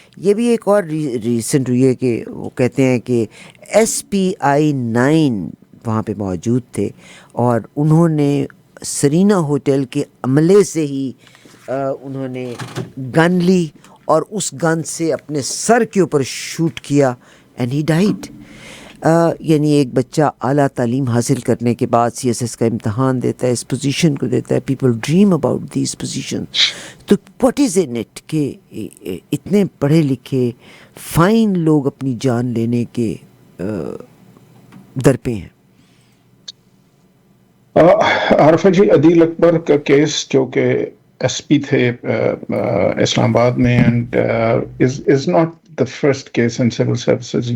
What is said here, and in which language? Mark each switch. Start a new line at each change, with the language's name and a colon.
Urdu: یہ بھی ایک اور ریسنٹ ہوئی ہے کہ وہ کہتے ہیں کہ SPI 9 وہاں پہ موجود تھے اور انہوں نے سرینا ہوٹل کے عملے سے ہی انہوں نے گن لی اور اس گن سے اپنے سر کے اوپر شوٹ کیا
English: And he died.
Urdu: یعنی ایک بچہ اعلیٰ تعلیم حاصل کرنے کے بعد CSS کا امتحان دیتا ہے اس پوزیشن کو دیتا ہے.
English: People dream about these position. تو what is in it
Urdu: کہ اتنے پڑھے لکھے فائن لوگ اپنی جان لینے کے در پہ ہیں. عارفہ جی عدیل اکبر کا کیس جو کہ SP تھے اسلام آباد میں
English: And is not the first case in civil services.